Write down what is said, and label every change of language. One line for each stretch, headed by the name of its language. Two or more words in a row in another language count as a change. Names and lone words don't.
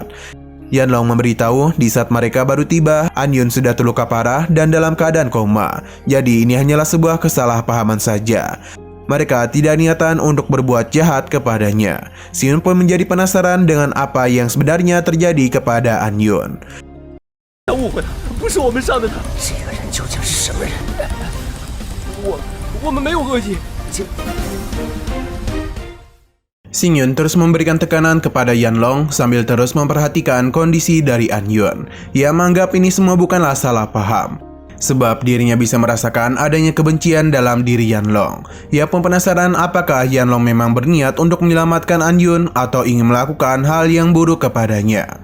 Indonesian: Yanlong memberitahu di saat mereka baru tiba, Anyun sudah terluka parah dan dalam keadaan koma. Jadi ini hanyalah sebuah kesalahpahaman saja. Mereka tidak niatan untuk berbuat jahat kepadanya. Xingyun pun menjadi penasaran dengan apa yang sebenarnya terjadi kepada Anyun.
Chinese: 误会了，不是我们伤的他。这个人究竟是什么人？我们没有恶意。
Indonesian: Xingyun terus memberikan tekanan kepada Yanlong sambil terus memperhatikan kondisi dari Anyun. Ia menganggap ini semua bukanlah salah paham, sebab dirinya bisa merasakan adanya kebencian dalam diri Yanlong. Ia pun penasaran apakah Yanlong memang berniat untuk menyelamatkan Anyun atau ingin melakukan hal yang buruk kepadanya.